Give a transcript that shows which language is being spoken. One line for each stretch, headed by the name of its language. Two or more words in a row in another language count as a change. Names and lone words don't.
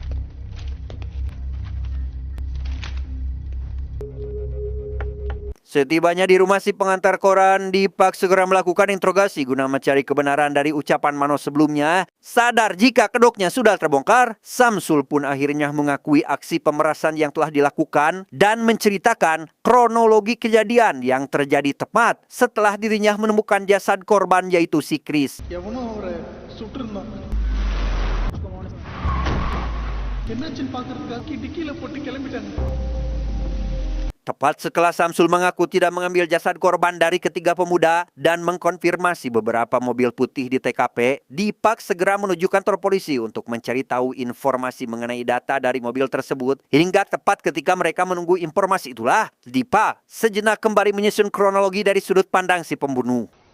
Indonesian: Setibanya di rumah si pengantar koran, Dipak segera melakukan interogasi guna mencari kebenaran dari ucapan Mano sebelumnya. Sadar jika kedoknya sudah terbongkar, Samsul pun akhirnya mengakui aksi pemerasan yang telah dilakukan dan menceritakan kronologi kejadian yang terjadi tepat setelah dirinya menemukan jasad korban yaitu si Chris.
Tamil: எவனோ அவரை சுட்டிருந்தான் என்னாச்சுன்னு பாக்குறதுக்காக டிக்கியில போட்டு கிளம்பிட்டாங்க.
Indonesian: Tepat setelah Samsul mengaku tidak mengambil jasad korban dari ketiga pemuda dan mengkonfirmasi beberapa mobil putih di TKP, Dipak segera menuju kantor polisi untuk mencari tahu informasi mengenai data dari mobil tersebut. Hingga tepat ketika mereka menunggu informasi itulah, Dipak sejenak kembali menyusun kronologi dari sudut pandang si pembunuh.